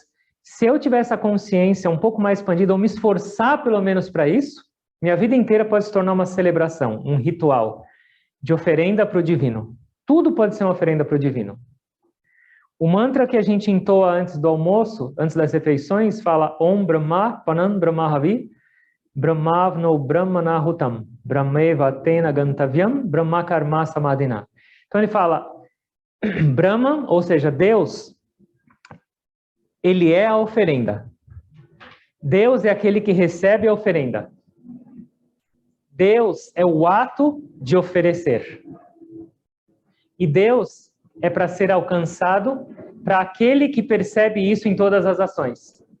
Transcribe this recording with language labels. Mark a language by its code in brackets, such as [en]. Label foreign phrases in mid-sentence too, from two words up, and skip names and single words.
[pt] Se eu tiver essa consciência um pouco mais expandida, ou me esforçar pelo menos para isso, minha vida inteira pode se tornar uma celebração, um ritual de oferenda para o divino. Tudo pode ser uma oferenda para o divino. O mantra que a gente entoa antes do almoço, antes das refeições, fala [sa] ॐ ब्रह्मार्पणं ब्रह्महविः ब्रह्माग्नौ ब्रह्मणाहुतम् ब्रह्मैव तेन गन्तव्यं ब्रह्म कर्म समाधिना. [pt] Então ele fala Brahman, ou seja, Deus, ele é a oferenda. Deus é aquele que recebe a oferenda. Deus é o ato de oferecer. E Deus é para ser alcançado para aquele que percebe isso em todas as ações.